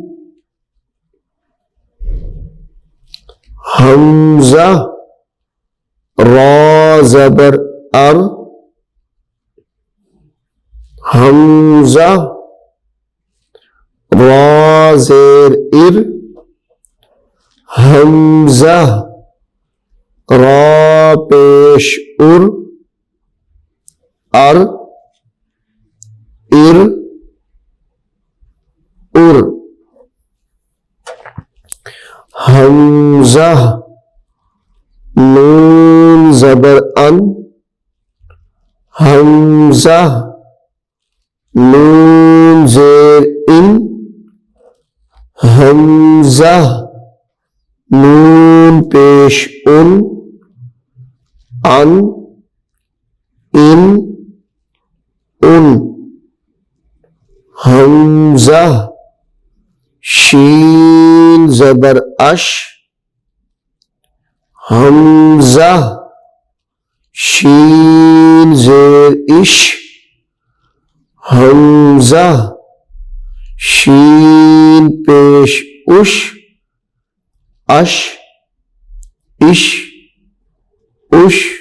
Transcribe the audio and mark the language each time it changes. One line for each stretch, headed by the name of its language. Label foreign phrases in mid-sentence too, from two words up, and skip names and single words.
Urdu: حمزہ را زبر ار حمزہ را زیر ار حمزہ را پیش ار ار ار ار حمزہ نون زبر ان حمزہ نون زیر ان حمزہ نون پیش ان ان حمزہ شین زبر اش حمزہ شین زیر اش حمزہ شین پیش اش اش اش اش